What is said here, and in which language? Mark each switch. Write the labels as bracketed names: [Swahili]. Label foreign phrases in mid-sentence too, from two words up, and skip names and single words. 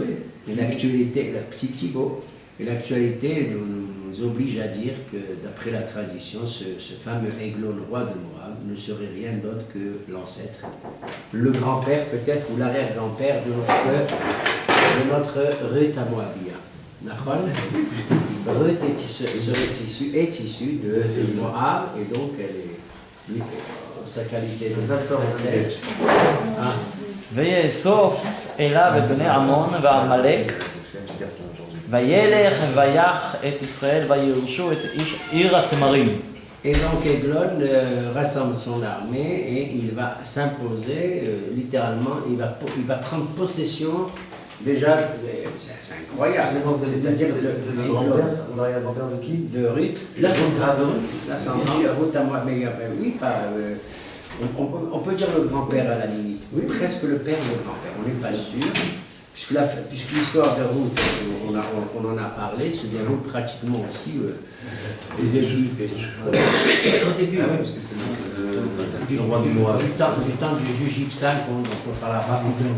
[French] Et l'actualité, le petit veau, et l'actualité nous oblige à dire que, d'après la tradition, ce fameux Aiglon, roi de Moab, ne serait rien d'autre que l'ancêtre, le grand-père peut-être, ou l'arrière-grand-père de notre Ruth à Moabia. Nachon, Ruth est issue de Moab, et donc elle est, sa qualité de princesse. [Hebrew] ויאסוף אליו את בני עמון ועמלק, וילך ויח את ישראל וירשו את עיר התמרים. [French] Et donc Eglon rassemble son armée et il va s'imposer, littéralement, il va prendre possession, déjà, c'est incroyable. C'est-à-dire l'arrière-grand-père de qui? De Ruth, l'ascendant de Ruth à moi, mais oui, on peut dire le grand-père à la limite, oui, presque le père et le grand-père, on n'est pas sûr, puisque l'histoire de Ruth, on en a parlé, se déroule pratiquement aussi au début, du temps du juge Ipsam, dont on parlera pas plus tard.